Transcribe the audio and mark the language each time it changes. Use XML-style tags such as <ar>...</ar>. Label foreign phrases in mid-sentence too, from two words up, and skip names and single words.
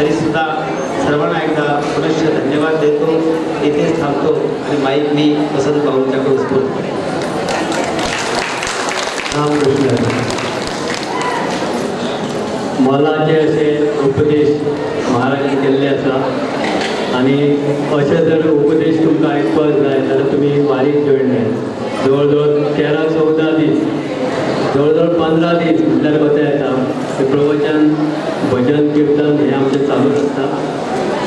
<mr>तरी सुद्धा सर्वांना एकदा पुनश्च धन्यवाद देतो. इथेच थांबतो आणि माईक मी वसंत भाऊंच्याकडे उचलतो.</mr> <kok>मला जे असे उपदेश महाराजांनी केल्ले आसा आणि असे जर उपदेश तुमकां आयकपाक जाय जाल्यार तुमी वारीक जोडले. जवळ 13-14 दीस, जवळ 15 दीस म्हटल्यार कशें येता ते प्रवचन, भजन, कीर्तन हे आमचें चालूच आसता.</kok>